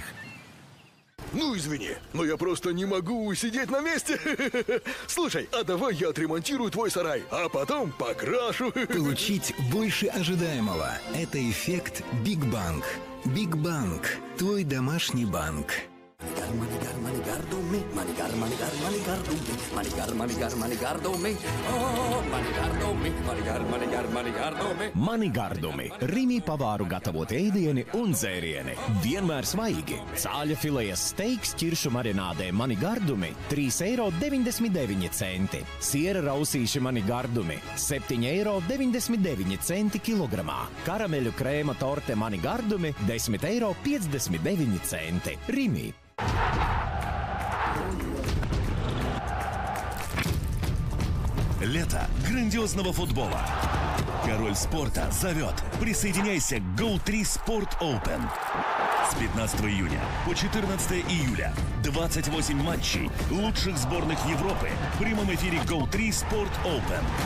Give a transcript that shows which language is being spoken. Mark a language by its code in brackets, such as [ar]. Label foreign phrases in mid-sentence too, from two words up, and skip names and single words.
[ru] Ну, извини, но я просто не могу сидеть на месте. Слушай, а давай я отремонтирую твой сарай, а потом покрашу. Получить больше ожидаемого. Это эффект Big Bank. Big Bank. Твой домашний банк. [lv] Mani gardumi, Rimi pavāru gatavot ēdieni un dzērieni. Vienmēr svaigi. Cāļa filejas steiks ķiršu marinādē Mani gardumi €3,99. Siera rausīši Mani gardumi €7,99 kilogramā. Karameļu krēma torte Mani gardumi €10,59. Rimi. [ru] Лето грандиозного футбола. Король спорта зовет. Присоединяйся к Go3 Sport Open. С 15 июня по 14 июля 28 матчей лучших сборных Европы в прямом эфире Go3 Sport Open.